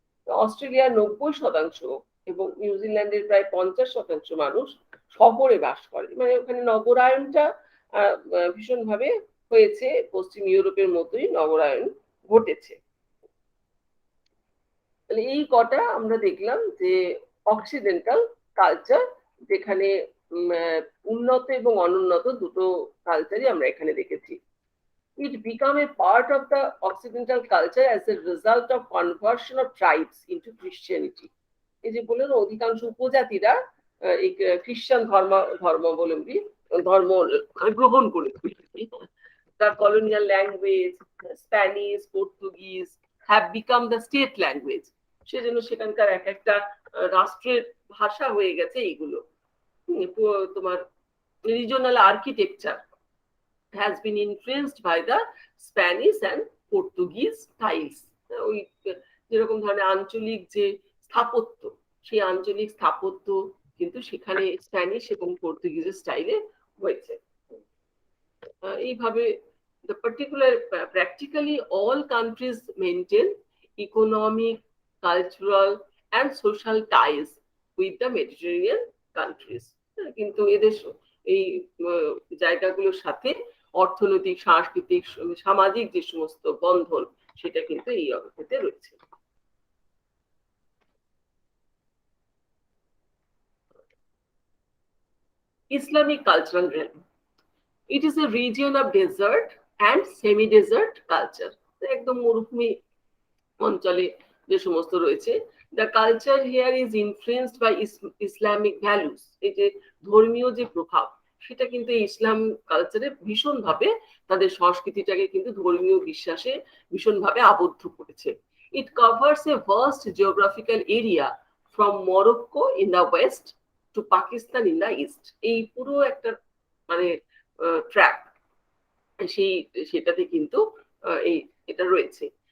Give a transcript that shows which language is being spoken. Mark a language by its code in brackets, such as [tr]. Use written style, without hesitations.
[bn] অস্ট্রেলিয়ার 90% এবং নিউজিল্যান্ডের প্রায় 50% মানুষ শহরে বাস করে, মানে ওখানে নগরায়নটা ভীষণভাবে হয়েছে, পশ্চিম ইউরোপের মতোই নগরায়ন ঘটেছে। তাহলে এই কটা আমরা দেখলাম যে অক্সিডেন্টাল কালচার, যেখানে উন্নত এবং অনুন্নত দুটো কালচারই আমরা এখানে দেখেছি। [en] It became a part of the Occidental culture as a result of conversion of tribes into Christianity. [bn] এই যে বললেন অধিকাংশ উপজাতিরা এই খ্রিস্টান ধর্মাবলম্বী ধর্ম গ্রহণ করেছিল। [en] The colonial language, Spanish, Portuguese have become the state language. [bn] সেজন্য সেখানকার এক একটা রাষ্ট্রের ভাষা হয়ে গেছে এইগুলো। [en] তোমার regional architecture has been influenced by the Spanish and Portuguese styles. [bn] ওই যেরকম ধরনের আঞ্চলিক যে স্থাপত্য, সেই আঞ্চলিক স্থাপত্য কিন্তু সেখানে স্প্যানিশ এবং পর্তুগিজের স্টাইলে হয়েছে। [en] এইভাবে the particular practically all countries maintain economic, cultural and social ties with the Mediterranean countries. [bn] কিন্তু এদের এই জায়গাগুলোর সাথে অর্থনৈতিক, সাংস্কৃতিক, সামাজিক যে সমস্ত বন্ধন সেটা কিন্তু এই অবস্থাতে রয়েছে। [en] Islamic cultural realm. It is a region of desert and semi-desert culture. [bn] একদম মরুভূমি অঞ্চলে যে সমস্ত রয়েছে, [en] The culture here is influenced by Islamic values. [bn] এই যে ধর্মীয় যে প্রভাব, সেটা কিন্তু ইসলাম কালচারে ভীষণভাবে তাদের সংস্কৃতিটাকে কিন্তু ধর্মীয় বিশ্বাসে ভীষণভাবে আবদ্ধ করেছে। [en] It covers a vast geographical area from Morocco in the west to Pakistan in the east. [bn] এই পুরো একটা মানে ট্র্যাক, সেই সেটাতে কিন্তু এই এটা রয়েছে।